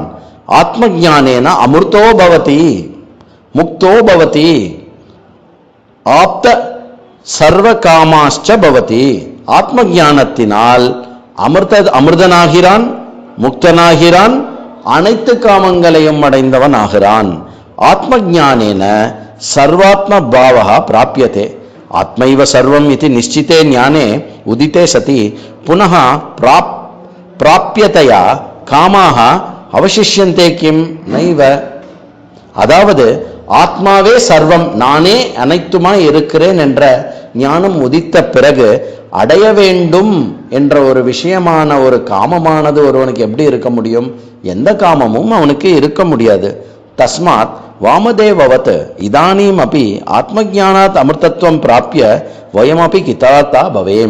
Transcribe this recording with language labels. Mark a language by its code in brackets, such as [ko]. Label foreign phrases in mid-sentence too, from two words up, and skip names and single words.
[sa] आत्मज्ञानेन अमृतो भवति मुक्तो भवति आप्त सर्व कामाश्च भवति. [ta] ஆத்மஜானத்தினால் அமிர்தனாகிறான், முக்தனாகிறான், அனைத்து காமங்களையும் அடைந்தவன் ஆகிறான். [sa] आत्मज्ञानेन सर्वात्म भावः प्राप्यते. आत्मैव सर्वम् इति निश्चिते ज्ञाने उदिते सति पुनः प्राप्यतया कामाः अवशिष्यन्ते किं नैव. [ta] அதாவது ஆத்மாவே சர்வம், நானே அனைத்துமாய் இருக்கிறேன் என்ற ஞானம் உதித்த பிறகு அடைய வேண்டும் என்ற ஒரு விஷயமான ஒரு காமமானது ஒருவனுக்கு எப்படி இருக்க முடியும்? எந்த காமமும் அவனுக்கு இருக்க முடியாது. [sa] तस्माद् वामदेववत् इदानीम् अपि आत्मज्ञानात् अमृतत्वं प्राप्य वयमपि कृतार्था भवेम.